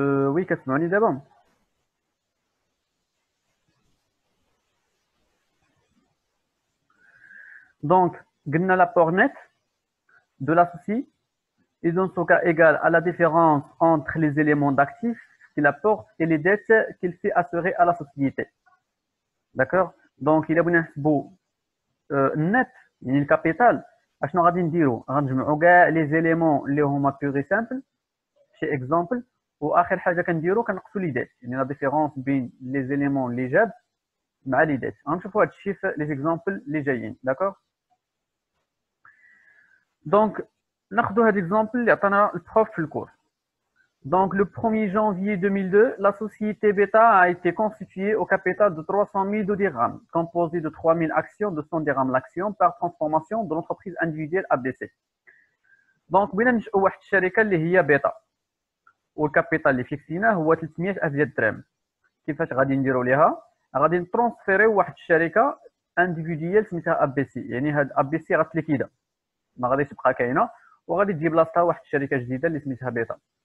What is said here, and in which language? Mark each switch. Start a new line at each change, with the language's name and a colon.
French: oui,
Arabic: كتسمعوني دابا؟
French: Donc,
Arabic: قلنا
French: l'apport net de l'associé est dans ce cas égal à la différence entre les éléments d'actifs qu'il apporte et les dettes qu'il fait assurer à la société. D'accord? Donc, il y a bien net,
Arabic: يعني الكابيتال. اشنو غادي نديرو؟ غنجمعوا كاع لي زيليمون اللي هما بيغ سامبل شي اكزامبل، واخر حاجه كنديرو كنقصوا لي ديت، يعني لا ديفيرونس بين لي زيليمون اللي جاب مع لي ديت. غنشوفوا هاد الشيء في لي زيكزامبل اللي جايين. داكور؟ دونك ناخذوا هاد اكزامبل اللي عطانا البروف في الكور.
French: Donc, le 1er janvier 2002, la société Beta a été constituée au capital de 300 000 de dirhams, composé de 3 000 actions de 100 dirhams l'action par transformation de l'entreprise individuelle ABC.
Arabic: Donc, بغينا ننشئوا واحد الشركه اللي هي بيتا، والكابيتال اللي فيكسيناه هو 300,000 ديال الدرهم. كيفاش غادي نديروا ليها؟ غادي نترونسفيريو واحد الشركه انديفيديال سميتها ABC، يعني هاد ABC غتليكيدا ما غاديش تبقى كاينه، وغادي تجيب بلاصتها واحد الشركه جديده اللي سميتها بيتا.